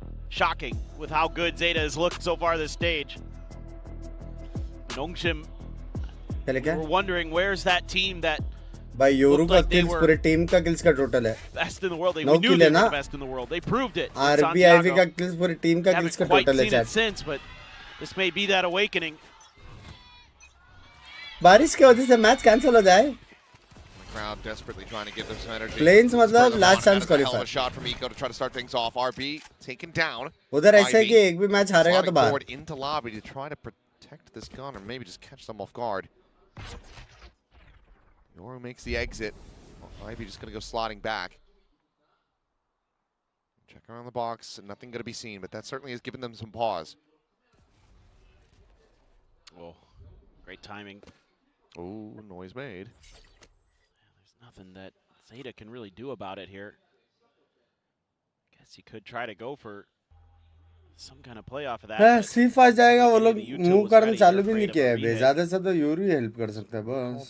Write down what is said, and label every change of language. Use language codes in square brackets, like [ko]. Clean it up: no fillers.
[en] shocking with how good ZETA has looked so far this stage. Nongshim, we're wondering where's that team that [hi] भाई Yoru का kills पूरे team का kills का total है. [en] best in the world. We knew they were the best in the world. They proved it. [hi] RBIV का kills पूरे team का kills का [en] Haven't quite [hi] total है [en] seen it chat. since, but this may be that awakening. [hi] बारिश की वजह से match cancel हो जाए. [en] Crowd desperately trying to give them some energy. [hi] Planes मतलब [en] last chance qualify. Hell of a shot from Eco to try to start things off. RB taken down. [hi] उधर ऐसे है कि एक भी मैच हारेगा तो बाहर. [en] Forward into lobby to try to protect this gun or maybe just catch them off guard. Yoru makes the exit. Ivy just going to go slotting back. Check around the box, and nothing going to be seen, but that certainly has given them some pause. Oh, great timing. Oh, noise made. There's nothing that ZETA can really do about it here. Guess he could try to go for some kind of play off of that. [hi] C5 जाएगा वो लोग move करना चालू भी नहीं किया है. ज़्यादा से तो योरू ही help कर सकता है बस.